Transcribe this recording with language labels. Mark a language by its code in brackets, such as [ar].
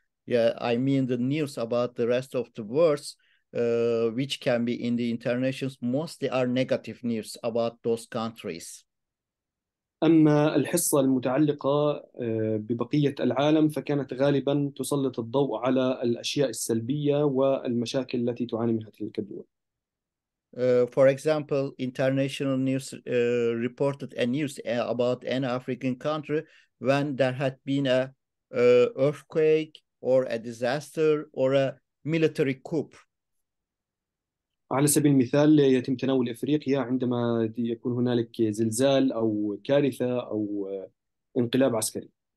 [en] Yeah, I mean the news about the rest of the world, which can be in the international, mostly are negative news about those countries. [ar] أما الحصة المتعلقة ببقية العالم فكانت غالبا تسلط الضوء على الأشياء السلبية والمشاكل التي تعاني منها تلك الدول. [en] For example, international news reported a news about an African country when there had been a earthquake or a disaster or a military coup. [ar] على سبيل المثال يتم تناول إفريقيا عندما يكون هنالك زلزال أو كارثة أو انقلاب عسكري.